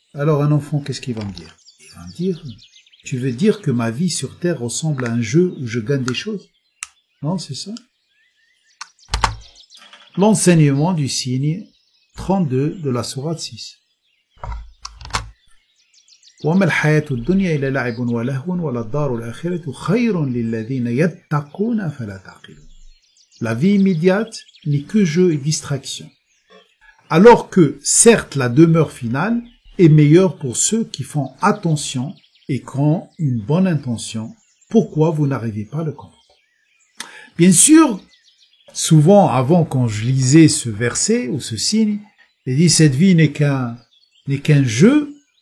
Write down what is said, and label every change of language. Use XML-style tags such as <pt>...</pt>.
<fr>Alors, un enfant, qu'est-ce qu'il va me dire? Il va me dire, tu veux dire que ma vie sur Terre ressemble à un jeu où je gagne des choses? Non, c'est ça. L'enseignement du signe 32 de la sourate 6.</fr> <ar>وما الحياة الدنيا إلا لعب ولهو وللدار الآخرة خير للذين يتقون فلا تعقلون.</ar> <fr>La vie immédiate n'est que jeu et distraction. Alors que, certes, la demeure finale est meilleure pour ceux qui font attention et qui ont une bonne intention. Pourquoi vous n'arrivez pas à le comprendre? Bien sûr, souvent, avant, quand je lisais ce verset ou ce signe, j'ai dit, cette vie n'est qu'un jeu.</fr>